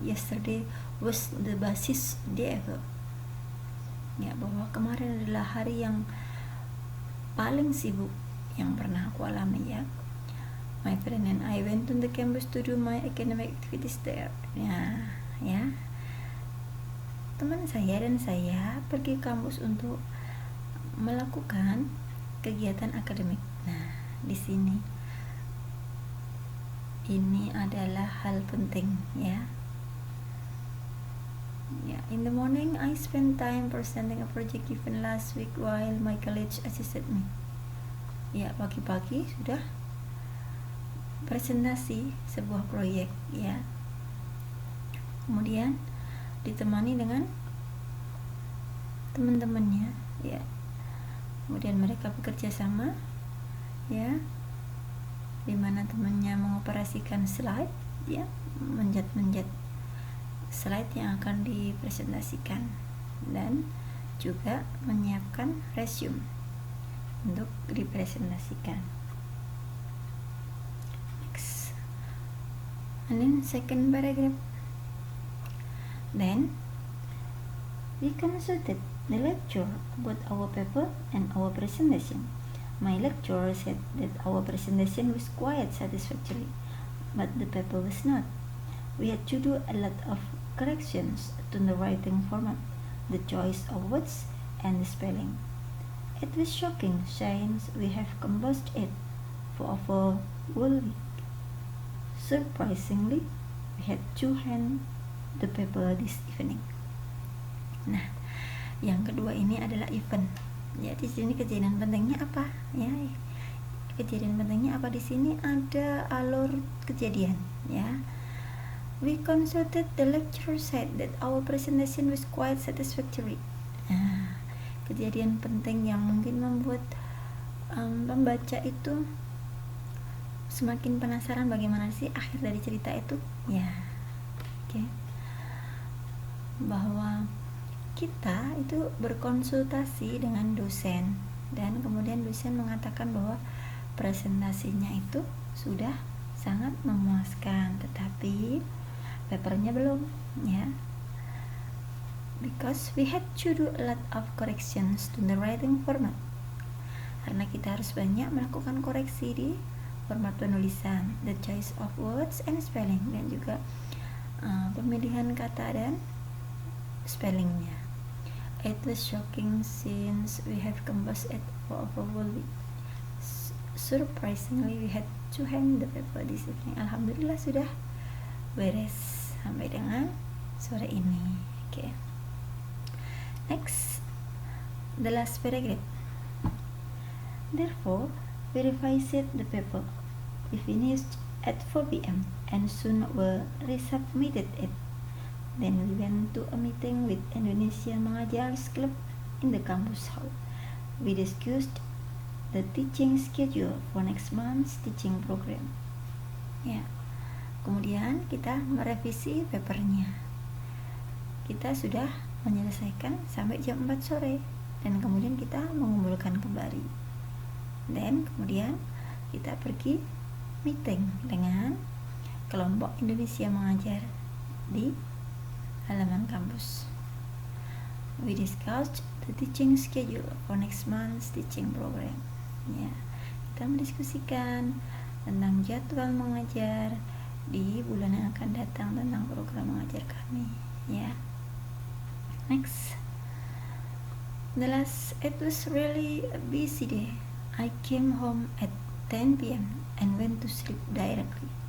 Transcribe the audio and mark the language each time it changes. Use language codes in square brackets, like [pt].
[en] Yesterday was the busiest day ever, [id] ya, bahwa kemarin adalah hari yang paling sibuk yang pernah aku alami, ya. [en] My friend and I went to the campus to do my academic activities there. [id] Ya, teman saya dan saya pergi ke kampus untuk melakukan kegiatan akademik. Nah, di sini ini adalah hal penting, ya. [en] Ya, in the morning I spent time presenting a project given last week while my colleague assisted me. [id] Ya, pagi-pagi sudah presentasi sebuah proyek, ya. Kemudian ditemani dengan teman-temannya, ya. Kemudian mereka bekerja sama, ya, dimana temannya mengoperasikan slide, ya, menjat slide yang akan dipresentasikan, dan juga menyiapkan resume untuk dipresentasikan. [en] Next, and then second paragraph. Then we consulted the lecturer about our paper and our presentation. My lecturer said that our presentation was quite satisfactory, but the paper was not. We had to do a lot of corrections to the writing format, the choice of words, and the spelling. It was shocking since we have composed it for over whole week. Surprisingly, we had to hand the paper this evening. [id] Nah, yang kedua ini adalah event. Ya, di sini kejadian pentingnya apa? Ya, kejadian pentingnya apa di sini? Ada alur kejadian. [en] Ya, we consulted the lecturer said that our presentation was quite satisfactory. [id] Nah, kejadian penting yang mungkin membuat pembaca itu semakin penasaran bagaimana sih akhir dari cerita itu. Ya, oke. Bahwa kita itu berkonsultasi dengan dosen dan kemudian dosen mengatakan bahwa presentasinya itu sudah sangat memuaskan, tetapi papernya belum, ya, [en] because we had to do a lot of corrections to the writing format, [id] karena kita harus banyak melakukan koreksi di format penulisan, [en] the choice of words and spelling, [id] dan juga pemilihan kata dan spellingnya. [en] It was shocking since we have composed it for a whole week. Surprisingly, we had to hand the paper this evening. [id] Alhamdulillah sudah beres sampai dengan sore ini. [en] Okay. Next, the last paragraph. Therefore, we revised the paper. We finished at 4 p.m. and soon we resubmitted it. Then we went to a meeting with Indonesia Mengajars Club in the campus hall. We discussed the teaching schedule for next month's teaching program. [id] Ya, kemudian kita merevisi papernya. Kita sudah menyelesaikan sampai jam 4 sore dan kemudian kita mengumpulkan kembali. Dan kemudian kita pergi meeting dengan kelompok Indonesia Mengajar di halaman kampus. [en] We discussed the teaching schedule for next month's teaching program. [id] Ya, kita mendiskusikan tentang jadwal mengajar di bulan yang akan datang tentang program mengajar kami. Ya. [en] Next, it was really a busy day. I came home at 10 p.m. and went to sleep directly.